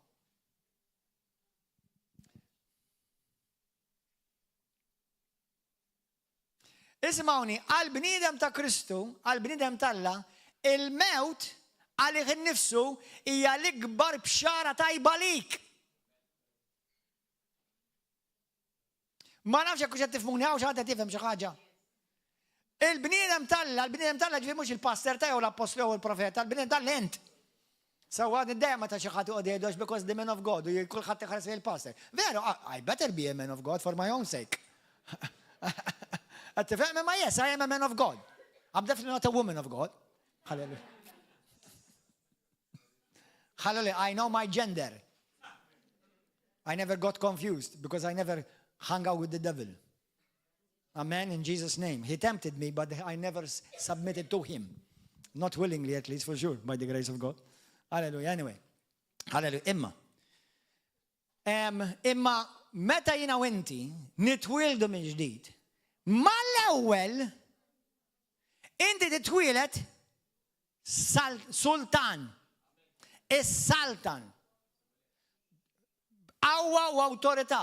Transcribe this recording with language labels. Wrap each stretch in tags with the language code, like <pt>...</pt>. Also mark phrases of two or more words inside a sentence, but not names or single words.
<mt>Ismawni, għal-bniedem ta' Kristu, għal-bniedem talla, il-mewt għalih innifsu hija l-ikbar bxara tajba lik. Ma nafx jekk qed tifhmuni hawn xi ħadd tifhem xi ħaġa. Il-bniedem talla ġifier mhux il-pastor tiegħu l-apostlu u l-profeta, il-bniedem talla int. Sewwa id-dejjem ta' xi ħadd iqgħod jgħidux</mt> <en>because the man of God</en> <mt>u kulħadd iħares il-pastor. Veru,</mt> <en>I better be a man of God for my own sake. Ma yes, I am a man of God. I'm definitely not a woman of God. Hallelujah. Hallelujah. I know my gender. I never got confused because I never hung out with the devil. Amen. In Jesus' name. He tempted me, but I never submitted to him. Not willingly, at least, for sure, by the grace of God. Hallelujah. Anyway. Hallelujah.</en> <mt>Imma meta jina u inti nitwildu minn ġdid. Ma l-ewwel inti titwilet sultan. Is-saltan. Qawwa u awtorità.</mt>